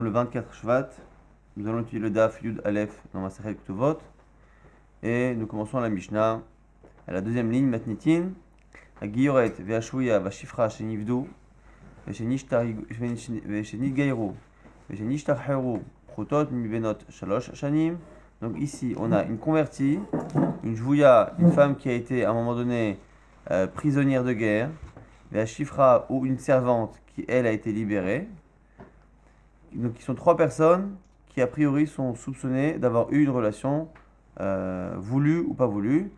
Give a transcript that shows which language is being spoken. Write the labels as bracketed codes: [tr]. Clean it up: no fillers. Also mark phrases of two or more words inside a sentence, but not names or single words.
[fr] Le 24 Shvat, nous allons étudier le [he] דף יוד אלף [fr] dans Masechet Ketuvot et nous commençons la Mishnah à la deuxième ligne [he] מתניתין הגיורת והשבויה והשפחה שנפדו ושנתגיירו ושנשתחררו פחותות מבנות שלש שנים. [fr] Donc ici on a une convertie, une Jvouya, une femme qui a été à un moment donné prisonnière de guerre, Ve'ashifra ou une servante qui elle a été libérée. Donc, ils sont trois personnes qui, a priori, sont soupçonnées d'avoir eu une relation voulue ou pas voulue.